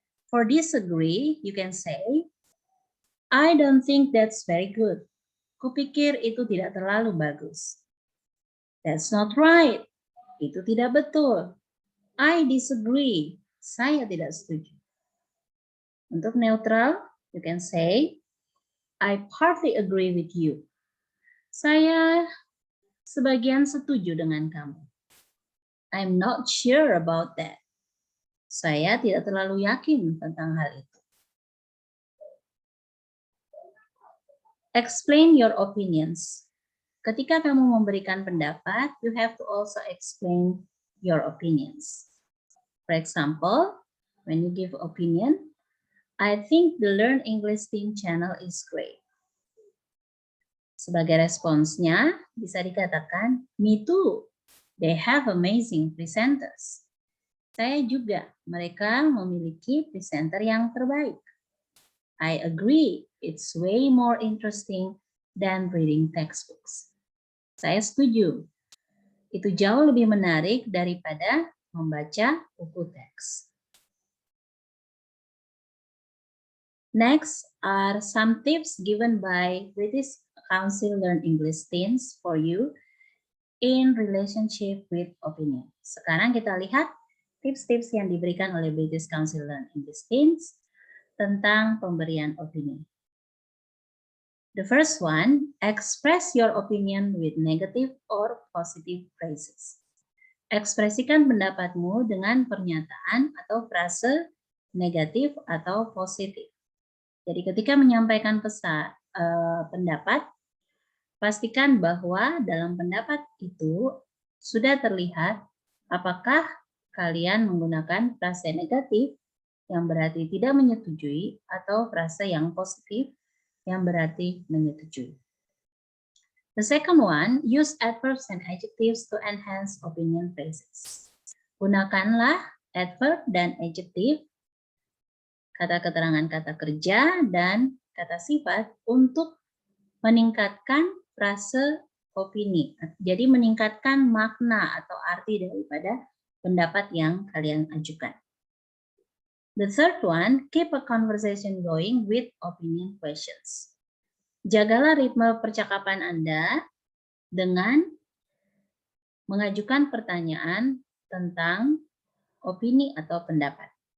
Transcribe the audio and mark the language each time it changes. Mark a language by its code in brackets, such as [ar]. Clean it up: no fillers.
[en] For disagree, you can say, I don't think that's very good. [id] Kupikir itu tidak terlalu bagus. [en] That's not right, [id] itu tidak betul. [en] I disagree, [id] saya tidak setuju. [en] Untuk neutral, you can say, I partly agree with you. [id] Saya sebagian setuju dengan kamu. [en] I'm not sure about that. [id] Saya tidak terlalu yakin tentang hal itu. [en] Explain your opinions. [id] Ketika kamu memberikan pendapat, [en] you have to also explain your opinions. For example, when you give opinion, I think the Learn English Teen channel is great. [id] Sebagai responsnya, bisa dikatakan, [en] me too, they have amazing presenters. [id] Saya juga, mereka memiliki presenter yang terbaik. [en] I agree, it's way more interesting than reading textbooks. [id] Saya setuju, itu jauh lebih menarik daripada membaca buku teks. [en] Next are some tips given by British Council Learn English Teens for you in relationship with opinion. [id] Sekarang kita lihat tips-tips yang diberikan oleh British Council Learn English Teens tentang pemberian opini. [en] The first one, express your opinion with negative or positive phrases. [id] Ekspresikan pendapatmu dengan pernyataan atau frase negatif atau positif. Jadi ketika menyampaikan pendapat, pastikan bahwa dalam pendapat itu sudah terlihat apakah kalian menggunakan frase negatif yang berarti tidak menyetujui atau frase yang positif yang berarti menyetujui. [en] The second one, use adverbs and adjectives to enhance opinion phrases. [id] Gunakanlah adverb dan adjective, kata keterangan kata kerja, dan kata sifat untuk meningkatkan frase opini. Jadi meningkatkan makna atau arti daripada pendapat yang kalian ajukan. [en] The third one, keep a conversation going with opinion questions. [id] Jagalah ritme percakapan Anda dengan mengajukan pertanyaan tentang opini atau pendapat.